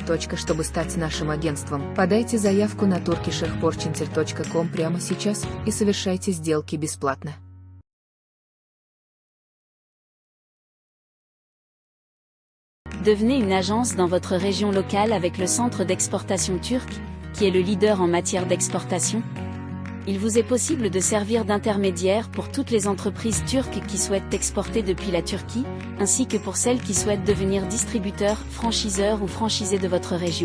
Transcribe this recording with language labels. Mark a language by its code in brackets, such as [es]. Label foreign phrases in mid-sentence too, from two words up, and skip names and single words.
[ru] Чтобы стать нашим агентством, подайте заявку на turkishexportcenter.com прямо сейчас и совершайте сделки бесплатно. [fr] Devenez une agence dans votre région locale avec le centre d'exportation turc, qui est le leader en matière d'exportation. Il vous est possible de servir d'intermédiaire pour toutes les entreprises turques qui souhaitent exporter depuis la Turquie, ainsi que pour celles qui souhaitent devenir distributeurs, franchiseurs ou franchisés de votre région.